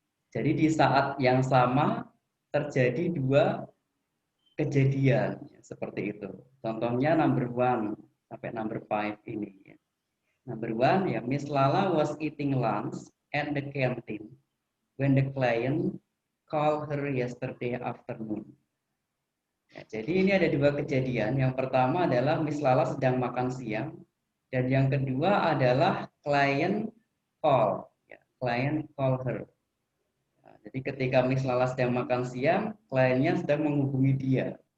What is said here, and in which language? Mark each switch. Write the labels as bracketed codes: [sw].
[id] Jadi di saat yang sama terjadi dua kejadian, ya, seperti itu. Contohnya number 1 sampai number 5 ini. Ya. [en] Number 1, ya, Miss Lala was eating lunch at the canteen when the client called her yesterday afternoon. [id] Ya, jadi ini ada dua kejadian. Yang pertama adalah Miss Lala sedang makan siang, dan yang kedua adalah client call, ya, [en] client call her. [id] Nah, jadi ketika Miss Lala sedang makan siang, kliennya sedang menghubungi dia.